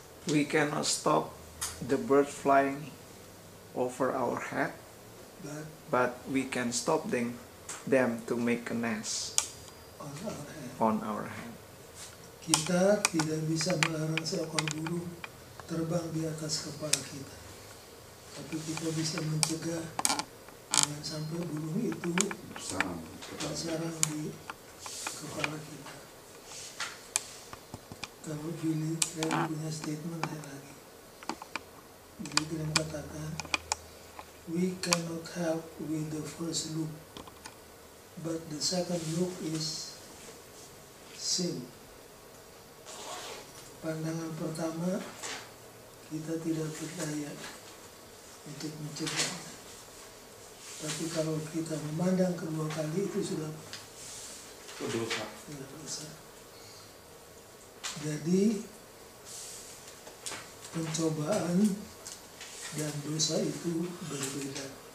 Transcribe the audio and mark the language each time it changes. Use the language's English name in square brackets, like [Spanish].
[English] We cannot stop the bird flying over our head, but we can stop them to make a nest on our head. [Indonesian] Kita tidak bisa melarang seekor burung terbang di atas kepala kita, tapi kita bisa mencegah jangan sampai burung itu bersarang di kepala kita. Kalau Billy Graham punya statement lagi. [English] Billy Graham katakan, we cannot help with the first look, but the second look is sin. [Indonesian] Pandangan pertama kita tidak berdaya untuk mencegah, tapi kalau kita memandang kedua kali itu sudah dosa. Jadi pencobaan dan dosa itu berbeda.